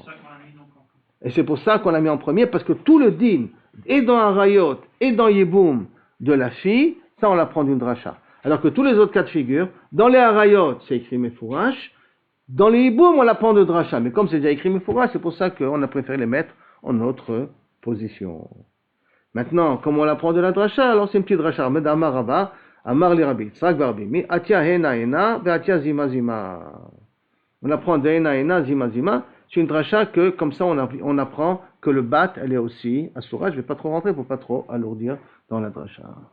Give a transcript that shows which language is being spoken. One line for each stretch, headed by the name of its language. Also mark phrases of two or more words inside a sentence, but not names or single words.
French: Et c'est pour ça qu'on l'a mis en premier, parce que tout le din, et dans Harayot, et dans Yibum, de la fille, ça on l'apprend d'une dracha. Alors que tous les autres cas de figure, dans les Harayot, c'est écrit Mefourach, dans les Yibum, on l'apprend de dracha. Mais comme c'est déjà écrit Mefourach, c'est pour ça qu'on a préféré les mettre en autre position. Maintenant, comme on l'apprend de la dracha, alors c'est une petite dracha.
Aramaic: Mais דאמר רבה, אמר לי רבי יצחק ברבי, מי אתיא הנה הנה, ואתיא זמה זמה.
French: On apprend de
Aramaic: הנה הנה, זמה זמה.
French: C'est une dracha que, comme ça, on apprend que le bat, elle est aussi asura. Je ne vais pas trop rentrer pour pas trop alourdir dans la dracha.